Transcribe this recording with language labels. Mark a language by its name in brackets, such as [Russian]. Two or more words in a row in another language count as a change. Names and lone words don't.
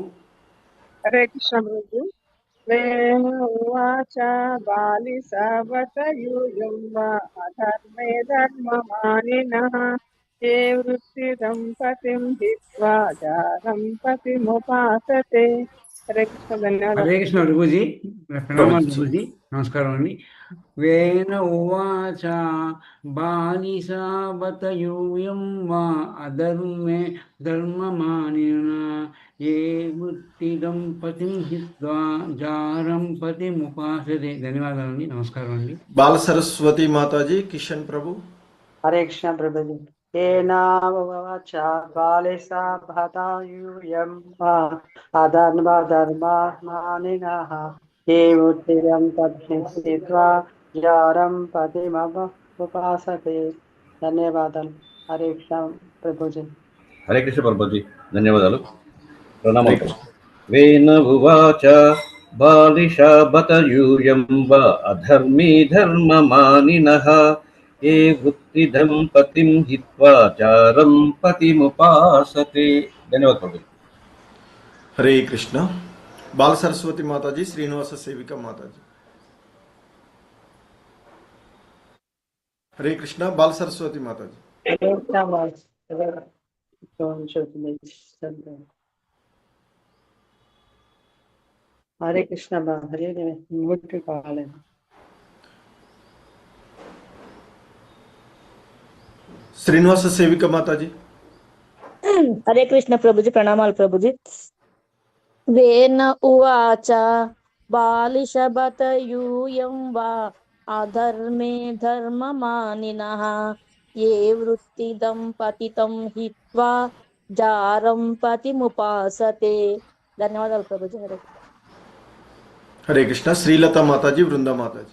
[Sanskrit] हरे कृष्ण प्रभु वेन उवाच बालिशाबत यूयं वा अधर्मे धर्ममानिनः ये वृत्तिदं पतिं हित्वा जारं पतिमुपासते हरे कृष्ण धन्यवाद [Telugu] హరే కృష్ణ ప్రభుజీ ప్రణామాలు ప్రభుజీ నమస్కారం అండి [Sanskrit] వేన ఉవాచ బాలిశాబత యూయం వా అధర్మే ధర్మమానిన ఏ వృత్తిదం పతిం హిత్వా జారం పతిముపాసతే [Telugu] ధన్యవాదాలండి నమస్కారం అండి [Hindi] बाल सरस्वती माता जी किशन प्रभु [Sanskrit] हरे कृष्ण प्रभु जी वाच बालिशाबतायूयं वा अधर्ममानिनः ये वृत्तिदं तद्हित्वा जारं पतिमुपासते [Telugu] ధన్యవాదాలు హరే కృష్ణ ప్రభుజీ హరే కృష్ణ ప్రభుజీ ధన్యవాదాలు ప్రణామాలు [Sanskrit] వేన ఉవాచ బాలిశాబత యూయం వా అధర్మీ ధర్మమానినః ఏ వృత్తిదం పతిం హిత్వా జారం పతిముపాసతే [Telugu] ధన్యవాదాలు ప్రభుజీ [Hindi] हरे कृष्ण बाल सरस्वती माता जी श्रीनिवास सेविका माता जी हरे कृष्ण बाल सरस्वती माता जी हरे कृष्ण हरे मुट्ठी काले श्रीनिवास सेविका माता जी [Telugu] హరే కృష్ణ ప్రభుజీ ప్రణామాల ప్రభుజీ [Sanskrit] वेन उवाच బాలిశబత యూయం వా అధర్మే ధర్మమానినః ఏ వృత్తిదం పతితం హిత్వా జారం పతిముపాసతే. [Telugu] ధన్యవాదాలు ప్రభుజీ. హరే హరే కృష్ణ. శ్రీలత మాతాజీ, బృందా మాతాజీ.